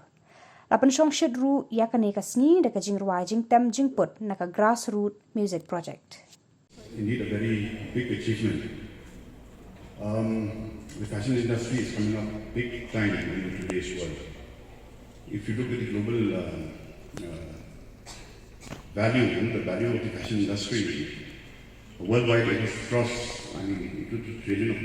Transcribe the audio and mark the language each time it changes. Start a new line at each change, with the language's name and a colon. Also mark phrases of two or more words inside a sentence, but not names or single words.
Khasi: Lapan shong shidru ya kane kasni da kajing ruai jing tem jing put na ka
English: grassroots music project. Indeed, a very big achievement. The fashion industry is coming up big time in today's world. If you look at the global the value of the fashion industry worldwide, it has crossed $2 trillion.